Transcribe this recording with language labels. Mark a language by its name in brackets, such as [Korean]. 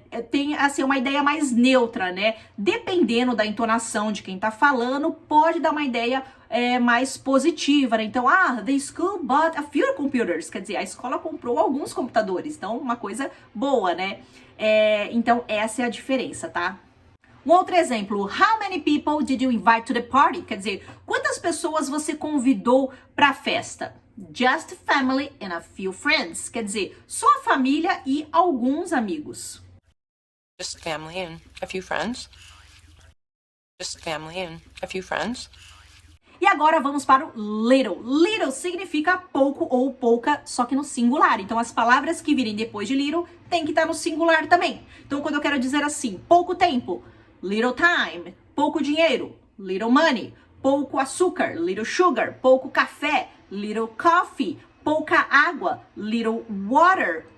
[Portuguese] Tem, assim, uma ideia mais neutra, Dependendo da entonação de quem tá falando, pode dar uma ideia mais positiva, Então, [English] the school bought a few computers, [Portuguese] quer dizer, a escola comprou alguns computadores, então, uma coisa boa, Então, essa é a diferença, tá? Um outro exemplo, [English] how many people did you invite to the party? [Portuguese] Quer dizer, quantas pessoas você convidou para a festa? [English] Just family and a few friends. [Portuguese] Quer dizer, só a família e alguns amigos. [English] Just family and a few friends. Just family and a few friends. [Portuguese] E agora vamos para o little. Little significa pouco ou pouca, só que no singular. Então, as palavras que virem depois de little tem que estar no singular também. Então, quando eu quero dizer assim, pouco tempo, little time, pouco dinheiro, little money, pouco açúcar, little sugar, pouco café, little coffee, pouca água, little water,